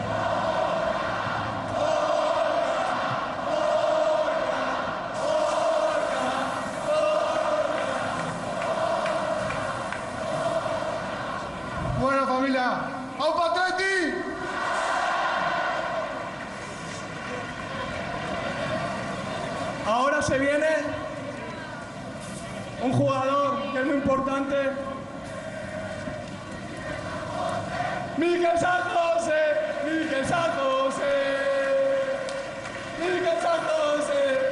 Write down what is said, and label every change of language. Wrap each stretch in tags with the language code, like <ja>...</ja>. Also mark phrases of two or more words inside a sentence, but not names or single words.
<es>Bueno, familia, ¡aupa Athletic! Ahora se viene un jugador que es muy importante. Mikel San José, Mikel San José, Mikel San José.</es>